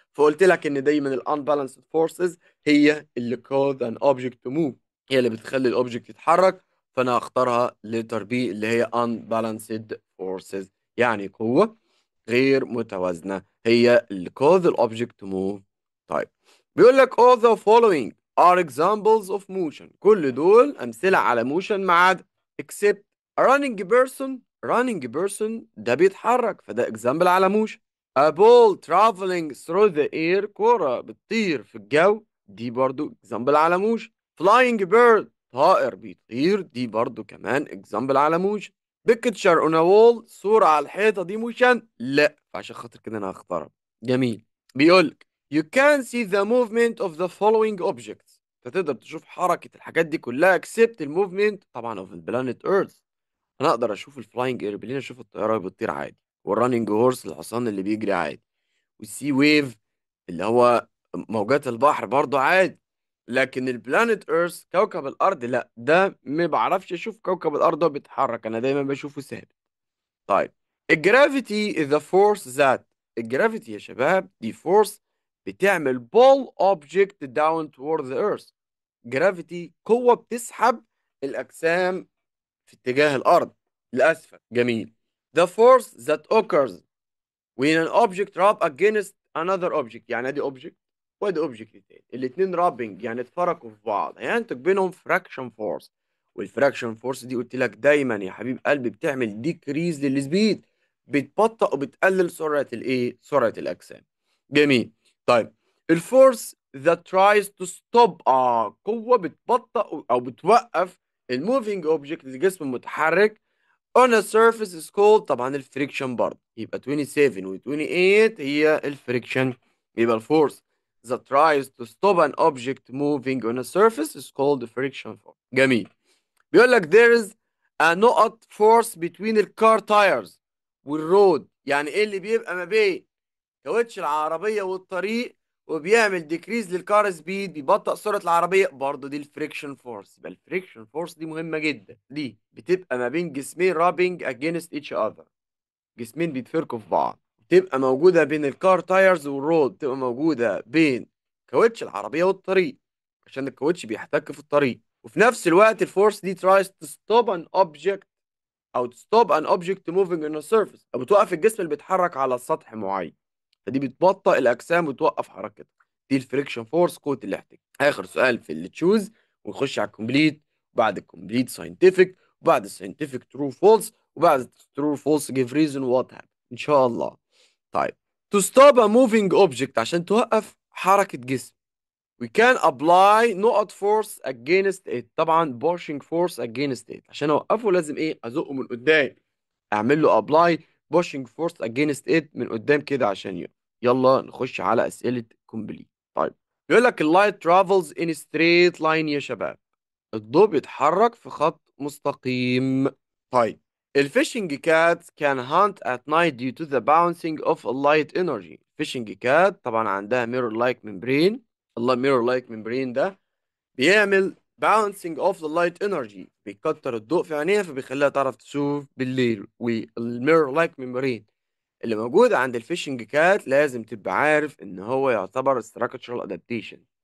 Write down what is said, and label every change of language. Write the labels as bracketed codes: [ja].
[ar] فقلت لك ان دايما الانبالانسد فورسز هي اللي [en] cause an object to move، [ar] هي اللي بتخلي الاوبجكت يتحرك. فانا هختارها letter B اللي هي unbalanced forces، يعني قوة غير متوازنة هي اللي [en] cause the object to move. طيب بيقول لك all the following are examples of motion، [ar] كل دول أمثلة على [en] motion [ar] ما عدا [en] except a running person. running person [ar] ده بيتحرك فده example على motion. [en] a ball traveling through the air، [ar] كرة بتطير في الجو، دي برضو [en] example على motion. flying bird، [ar] طائر بيطير، دي برضو كمان example على motion. [en] picture on a wall، [ar] صورة على الحيطة، دي موشن؟ لا، فعشان خاطر كده انا هختارها. جميل. [en] بيقولك you can see the movement of the following objects، [ar] فتقدر تشوف حركة الحاجات دي كلها [en] except الموفمنت طبعا of the planet earth. [ar] انا اقدر اشوف الفلاينج ايربلين، اشوف الطيارة اللي بتطير عادي، والرننج هورس الحصان اللي بيجري عادي، والسي ويف اللي هو موجات البحر برضه عادي. لكن البلانيت ايرث كوكب الارض لا، ده ما بعرفش اشوف كوكب الارض وهو بيتحرك، انا دايما بشوفه ثابت. طيب الجرافيتي [en] is the force that، [ar] الجرافيتي يا شباب دي فورس بتعمل [en] pull object down toward the earth. [ar] جرافيتي قوة بتسحب الأجسام في اتجاه الأرض لأسفل. جميل. [en] The force that occurs when an object rub against another object، [ar] يعني ادي [en] object وادي object تاني، [ar] الاتنين رابنج يعني اتفركوا في بعض هينتج بينهم [en] fraction force. [ar] والفراكشن فورس دي قلت لك دايما يا حبيب قلبي بتعمل ديكريز للسبيد، بتبطئ وبتقلل سرعة الايه، سرعة الاجسام. جميل. طيب الفورس [en] that tries to stop، [ar] قوة بتبطئ او بتوقف الموفينج اوبجكت، الجسم المتحرك [en] on a surface is called، [ar] طبعا الفريكشن برضه، يبقى 27 و 28 هي الفريكشن. [en] يبقى الفورس that tries to stop an object moving on a surface is called the friction force. [ar] جميل. بيقول لك [en] there is a [ar] نقط force between الكار tires والرود، يعني ايه اللي بيبقى ما بين كاوتش العربية والطريق وبيعمل ديكريز للكار سبيد، بيبطئ سرعة العربية، برضه دي الفريكشن فورس. يبقى الفريكشن فورس دي مهمة جدا، دي بتبقى ما بين جسمين رابنج [en] against each other، [ar] جسمين بيتفركوا في بعض، بتبقى موجودة بين الكار تايرز والرود، بتبقى موجودة بين كاوتش العربية والطريق عشان الكاوتش بيحتك في الطريق. وفي نفس الوقت الفورس دي [en] tries to stop an object [ar] او [en] to stop an object moving on a surface، [ar] او بتوقف الجسم اللي بيتحرك على سطح معين، فدي بتبطئ الاجسام وتوقف حركتها. دي الفريكشن فورس، قوه الاحتكاك. اخر سؤال في اللي تشوز ونخش على الكومبليت. [en] وبعد complete scientific، وبعد scientific true false، وبعد true false give reason what happened [ar] ان شاء الله. [en] طيب to stop a moving object، [ar] عشان توقف حركة جسم [en] we can apply نقط force against it. [ar] طبعا [en] pushing force against it، [ar] عشان اوقفه لازم ايه؟ ازقه من قدام، اعمل له [en] apply pushing force against it [ar] من قدام كده عشان يقف. يلا نخش على اسئلة complete. طيب بيقول لك اللايت [en] travels in straight line [ar] يا شباب، الضوء بيتحرك في خط مستقيم. [en] طيب الفيشنج cat can hunt at night due to the bouncing of a light energy. [ar] الفيشنج كات طبعا عندها [en] mirror like membrane، [ar] الله mirror like membrane ده بيعمل [en] bouncing of the light energy، [ar] بيكتر الضوء في عينيها فبيخليها تعرف تشوف بالليل. والميرور لايك ممبرين اللي موجود عند الفيشنج كات لازم تبقى عارف ان هو يعتبر [en] structural adaptation.